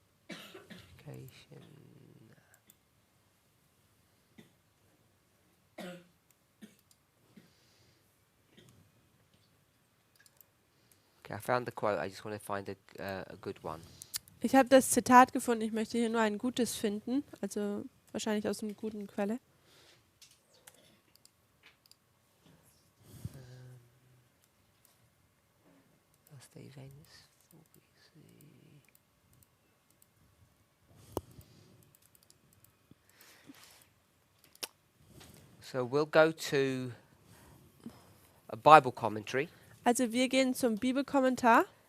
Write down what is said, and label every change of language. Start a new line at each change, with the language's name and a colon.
English: Education. Okay, I found the quote. I just want to find a good one.
German: Ich habe das Zitat gefunden, ich möchte hier nur ein gutes finden, also wahrscheinlich aus einer guten Quelle.
English: Last day of Venus. So we'll go to a Bible commentary.
German: Also wir gehen zum Bibelkommentar.